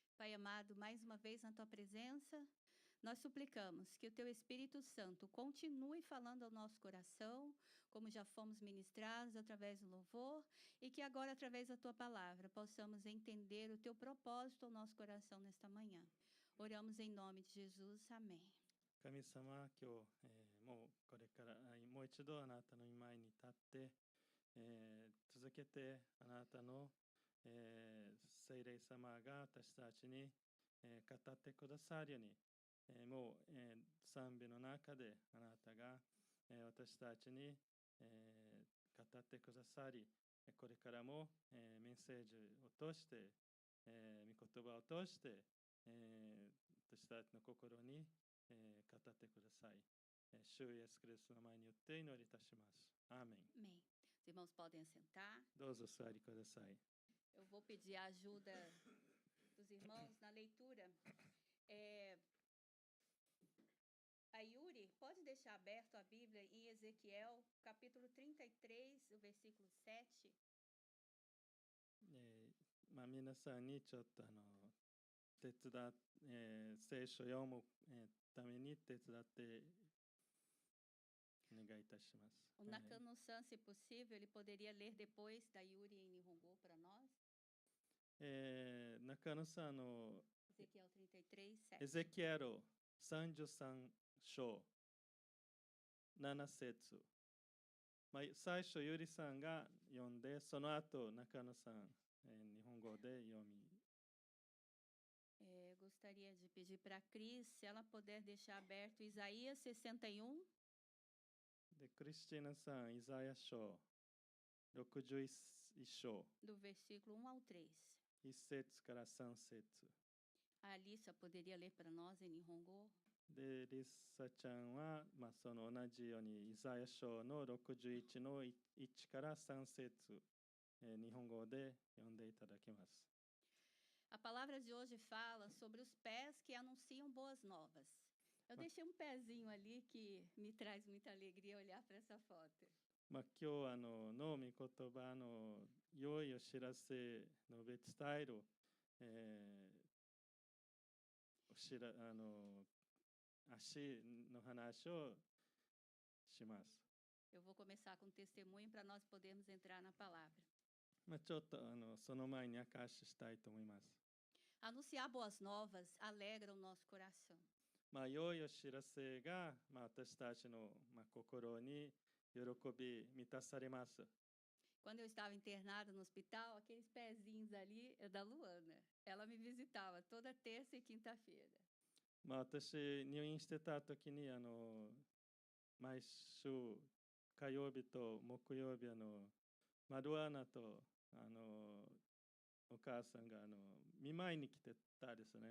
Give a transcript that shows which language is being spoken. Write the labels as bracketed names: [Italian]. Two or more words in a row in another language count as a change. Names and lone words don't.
[Portuguese] Pai amado, mais uma vez na tua presença, nós suplicamos que o teu Espírito Santo continue falando ao nosso coração, como já fomos ministrados através do louvor, e que agora, através da tua palavra, possamos entender o teu propósito ao nosso coração nesta manhã. Oramos em nome de Jesus. Amém. [Japanese] 神様、今日、もうこれからもう一度あなたの前に立って、続けてあなたの、聖霊様が私たちに、語ってくださるように、もう、賛美の中であなたが、私たちに、語ってくださり、これからも、メッセージを通して、御言葉を通して、私たちの心に、語ってください。主イエスキリストの前によって祈りいたします。アーメン。 [Portuguese] Amém. Os irmãos podem sentar. [Japanese] どうぞお座りください。 [Portuguese] Eu vou pedir a ajuda dos irmãos na leitura. A Yuri, pode deixar aberto a Bíblia em Ezequiel, capítulo 33, o versículo 7. [Japanese] 皆さんにちょっと手伝聖書を読む、ために手伝ってお願いいたします。 [Portuguese] O Nakano-san, se possível, ele poderia ler depois da Yuri em Nihongo para nós? [Japanese] 中野さんの [Portuguese] Ezequiel 33, [Japanese] エ 7. ゼキエル33章7節、最初ゆりさんが読んで、その後中野さん、日本語で読み。 [Portuguese] Gostaria de pedir para a Cris, se ela puder deixar aberto Isaías 61. [Japanese] で、クリスティーナさん、イザヤ書61章 [Portuguese] do versículo 1 ao 3. [Japanese] 1 節から3節。 [Portuguese] A Alissa poderia ler para nós em Nihongo? [Japanese] で、リッサちゃんは、その同じようにイザヤ書の61の1から3節、日本語で読んでいただきます。 [Portuguese] A palavra de hoje fala sobre os pés que anunciam boas novas. Eu deixei um pezinho ali que me traz muita alegria olhar para essa foto. [Japanese] 今日の御言葉の良いお知らせの伝える、足の話をします。 [Portuguese] Eu vou começar com um testemunho para nós podermos entrar na palavra. [Japanese] ちょっとその前に証ししたいと思います。 [Portuguese] Anunciar boas novas alegra o nosso coração. [Japanese] 良いお知らせが、私たちの、心に喜び満たされます。 [Portuguese] Quando eu estava internada no hospital, aqueles pezinhos ali é da Luana. Ela me visitava toda terça e quinta-feira. [Japanese] 私、入院してた時に、毎週火曜日と木曜日、マルアナと、お母さんが、見舞いに来てたですね。